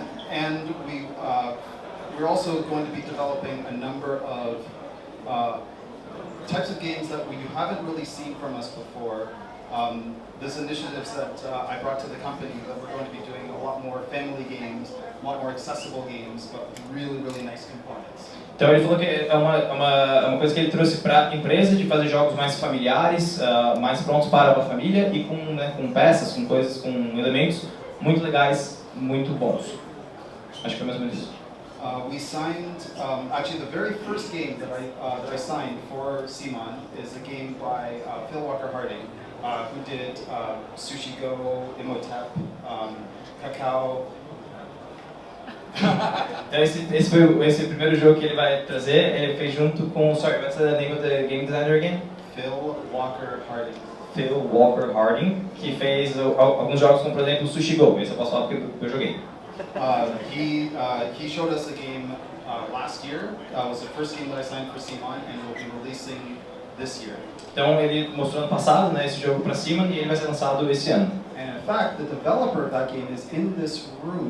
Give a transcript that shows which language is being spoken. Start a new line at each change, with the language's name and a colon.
English: And we're also going to be developing a number of types of games that you haven't really seen from us before. This initiatives that I brought to the company that we're going to be doing a lot more family games, a lot more accessible games, but really, really nice components.
Portuguese: Então ele falou que é uma coisa que ele trouxe para a empresa de fazer jogos mais familiares, mais prontos para a família e com peças, com coisas, com elementos muito legais, muito bons. Acho que foi mais ou menos isso.
English: We signed, actually the very first game that I signed for Simon is a game by Phil Walker Harding, who did Sushi Go, Imhotep, Cacao.
Portuguese: Então esse foi o primeiro jogo que ele vai trazer. Ele fez junto com,
English: sorry, what's the name of the game designer again? Phil Walker Harding.
Portuguese: Phil Walker Harding, que fez alguns jogos como, por exemplo, Sushi Go. Esse eu posso falar porque eu joguei.
English: He showed us a game last year. It was the first game that I signed for Simon, and we'll be releasing this year.
Portuguese: Então ele mostrou ano passado, né, esse jogo para Simon e ele vai ser lançado esse ano.
English: And in fact, the developer of that game is in this room.